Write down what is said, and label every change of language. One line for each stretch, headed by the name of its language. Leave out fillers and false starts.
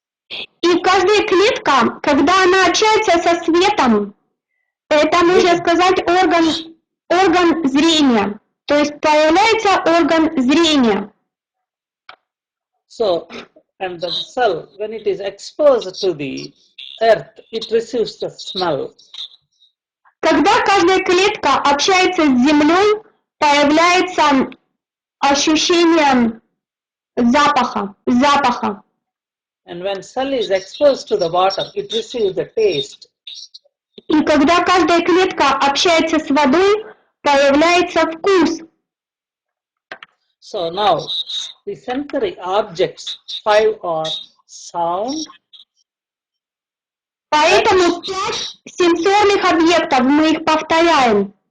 Russian: И каждая клетка, когда она общается со светом, это, можно сказать, орган зрения. То есть появляется орган зрения.
English: So, and the cell, when it is exposed to the earth, it receives the smell.
Russian: Когда каждая клетка общается с землей, появляется ощущение запаха.
English: And when cell is exposed to the water, it receives the taste.
Russian: И когда каждая клетка общается с водой, появляется вкус.
English: So now, the sensory objects, 5 are sound.
Russian: Поэтому 5 сенсорных объектов, мы их повторяем.